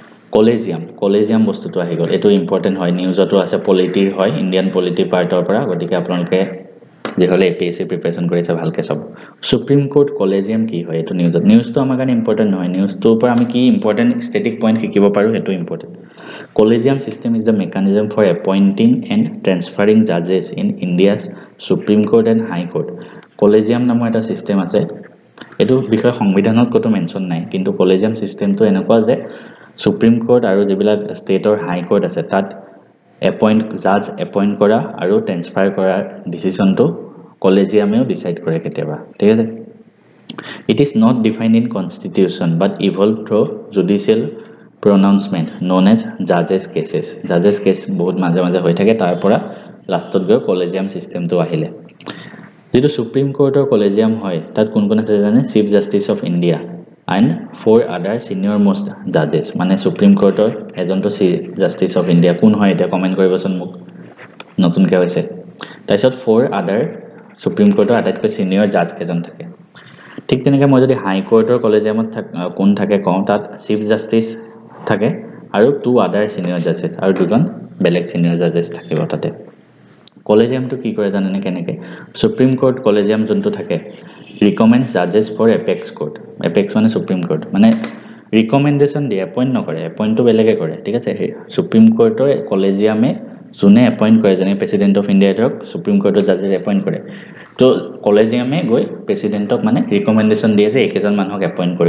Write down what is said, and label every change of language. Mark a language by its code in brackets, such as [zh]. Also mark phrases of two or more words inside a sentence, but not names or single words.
[as] কলেজিয়াম বস্তুটো আহি গ'ল এটো ইম্পৰ্টেন্ট হয় নিউজতো আছে পলিটিৰ হয় [en] Indian polity [as] পাৰ্টৰ পৰা গতিকে আপোনালোকে যেহলে এপিএসসি প্ৰিপাৰেচন কৰিছে ভালকে সব সুপ্ৰিম কোৰ্ট কলেজিয়াম কি হয় এটো নিউজটো আমাৰ কাৰণে ইম্পৰ্টেন্ট নহয় নিউজটোৰ পৰা আমি কি ইম্পৰ্টেন্ট [en] static point [as] শিকিব পাৰো হেতু ইম্পৰ্টেন্ট [en] Collegium system is the mechanism for appointing and transferring judges in India's Supreme Court and High Court. [as] Collegium নামৰ এটা সিস্টেম আছে এটো বিষয় সংবিধানত কত মেনশন নাই কিন্তু কলেজিয়াম সিস্টেমটো এনেকুৱা যে সুপ্ৰিম কোৰ্ট আৰু যিবিলাক ষ্টেটৰ হাই কোৰ্ট আছে তাত জাজ এপইন্ট কৰা আৰু ট্ৰান্সফাৰ কৰা ডিসিশনটো কলেজিয়ামেও ডিসাইড কৰে কেতিয়াবা ঠিক আছে [en] It is not defined in constitution but evolved through judicial pronouncement known as judges cases [as] case বহুত মাঝে মাঝে হৈ থাকে তাৰ পৰা লাষ্টত গৈ কলেজিয়াম সিস্টেমটো আহিলে যেটো সুপ্ৰিম কোৰ্টৰ কলেজিয়াম হয় তাত কোন কোন আছে জানে চিফ জাস্টিস অফ ইন্ডিয়া [en] and four other senior most judges [as] মানে সুপ্ৰিম কোৰ্টৰ এজনটো চিফ জাস্টিস অফ ইন্ডিয়া কোন হয় এটা কমেন্ট কৰিবচোন মোক নতুনকৈ হৈছে তাৰপিছত [en] four other [as] সুপ্ৰিম কোৰ্টৰ আটাইতকৈ [en] senior judge [as] কেজন থাকে ঠিক তেনেকৈ মই যদি হাই কোৰ্টৰ কলেজিয়ামত কোন থাকে কওঁ তাত চিফ জাস্টিস থাকে আৰু [en] two other senior judges [as] আৰু দুজন বেলেগ [en] senior judges [as] থাকিব তাতে কলেজিয়ামটো কি কৰে জানেনে কেনেকে সুপ্ৰিম কোৰ্ট কলেজিয়াম যোনটো থাকে [en] recommends judges for apex court [as] apex মানে সুপ্ৰিম কোৰ্ট মানে ৰিকমেন্ডেশন দিয়ে এপইন্ট নকৰে এপইন্টটো বেলেগে কৰে ঠিক আছে সুপ্ৰিম কোৰ্টৰ কলেজিয়ামে যোনে এপইন্ট কৰে যেনে প্ৰেসিডেন্ট অফ ইন্ডিয়া ধৰক সুপ্ৰিম কোৰ্টৰ জাজেছ এপইন্ট কৰে তো কলেজিয়ামে গৈ প্ৰেসিডেন্টক মানে ৰিকমেন্ডেশন দিয়ে যে একেজন মানুহক এপইন্ট কৰিব